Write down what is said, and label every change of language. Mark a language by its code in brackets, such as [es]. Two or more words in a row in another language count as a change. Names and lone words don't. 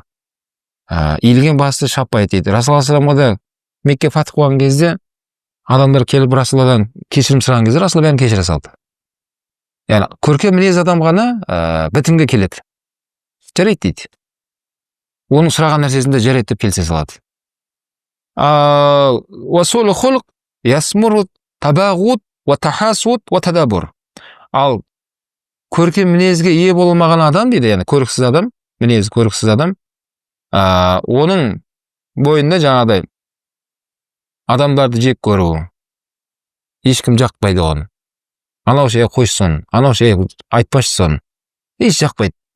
[kk] Иілген басты шаппайды дейді. Расул саламға да Мекке фатх болған кезде адамдар келіп Расулладан кешірім сұраған кезде Расул бәрін кешіре салды. Яғни көркем мінез адам ғана бітімге келеді. Жарайды дейді. Оның сұраған нәрсесінде жарайды деп келсе салады. [ar] وسوء الخلق يثمر التباغض والتحاسد والتدابر. [kk] Ал көркем мінезге ие болмаған адам дейді, яғни көріксіз адам, мінезі көріксіз адам, оның бойында жаңағыдай адамдарды жек көру, ешкім жақпайды оны. Анау шей қойсын, анау шей айтпашсын, еш жақпайды.